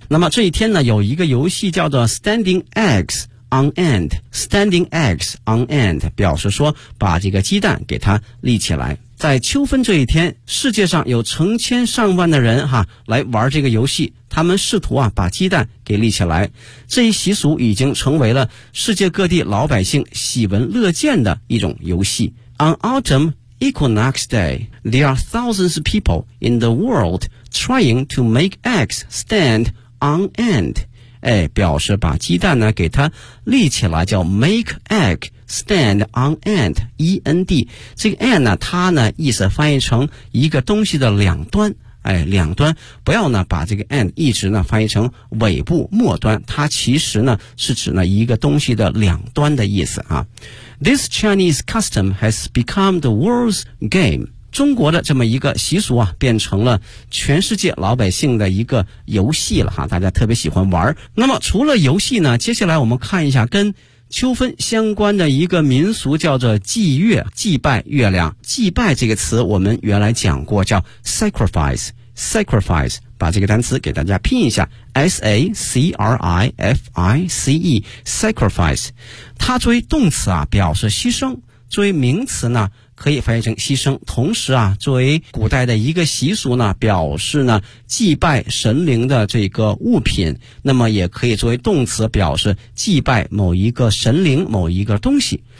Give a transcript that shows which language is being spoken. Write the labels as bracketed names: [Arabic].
[Chinese] 那么这一天呢有一个游戏叫做 [English] standing eggs on end, [Chinese] standing eggs on end, 表示说把这个鸡蛋给它立起来。在秋分这一天，世界上有成千上万的人哈来玩这个游戏，他们试图啊把鸡蛋给立起来。这一习俗已经成为了世界各地老百姓喜闻乐见的一种游戏。 [English] On autumn equinox day, there are thousands of people in the world trying to make eggs stand on end. [Chinese] 哎，表示把鸡蛋呢给它立起来，叫 [English] make egg. Stand on end, [Chinese] E-N-D, 这个 end 呢它呢意思翻译成一个东西的两端，哎，两端，不要呢把这个 end 一直呢翻译成尾部末端，它其实呢是指呢一个东西的两端的意思啊。 [English] This Chinese custom has become the world's game. [Chinese] 中国的这么一个习俗啊变成了全世界老百姓的一个游戏了哈，大家特别喜欢玩。那么除了游戏呢，接下来我们看一下跟秋分相关的一个民俗，叫做祭月，祭拜月亮。祭拜这个词我们原来讲过，叫 sacrifice, 把这个单词给大家拼一下， S-A-C-R-I-F-I-C-E, sacrifice, 它作为动词啊表示牺牲，作为名词呢可以翻译成牺牲，同时啊作为古代的一个习俗呢表示呢祭拜神灵的这个物品，那么也可以作为动词表示祭拜某一个神灵某一个东西。